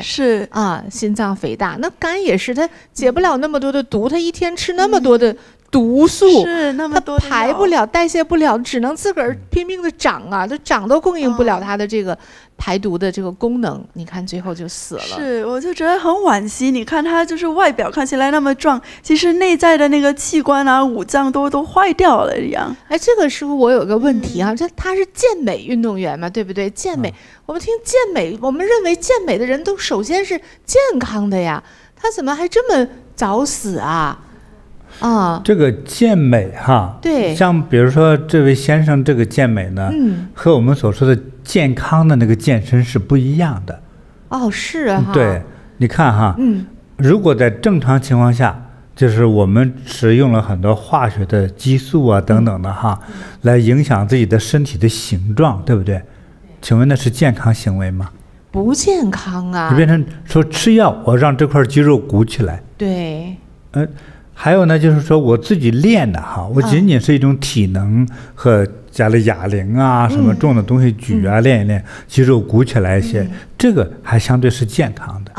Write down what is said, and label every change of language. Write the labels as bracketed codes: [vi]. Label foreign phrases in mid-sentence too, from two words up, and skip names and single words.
[zh] 是啊，心臟肥大，那肝也是，它解不了那麼多的毒，它一天吃那麼多的毒素，是那麼多，它排不了，代謝不了，只能自個兒拼命的長啊，它長都供應不了它的這個排毒的這個功能，你看最後就死了。是，我就覺得很惋惜。你看他就是外表看起來那麼壯，其實內在的那個器官啊、五臟都壞掉了一樣。哎，這個師傅，我有個問題啊，他是健美運動員嘛，對不對？健美，我們聽健美，我們認為健美的人都首先是健康的呀，他怎麼還這麼早死啊？這個健美哈，对，像比如說這位先生這個健美呢，和我們所說的健康的那個健身是不一樣的。是啊，對，你看哈，如果在正常情況下，就是我們使用了很多化學的激素啊等等的哈，來影響自己的身體的形狀，對不對？請問那是健康行為嗎？不健康啊！你變成說吃藥，我讓這塊肌肉鼓起來。對，還有呢，就是說我自己練的哈，我僅僅是一種體能和加了啞鈴啊，什麼重的東西舉啊，練一練，肌肉鼓起來一些，這個還相對是健康的。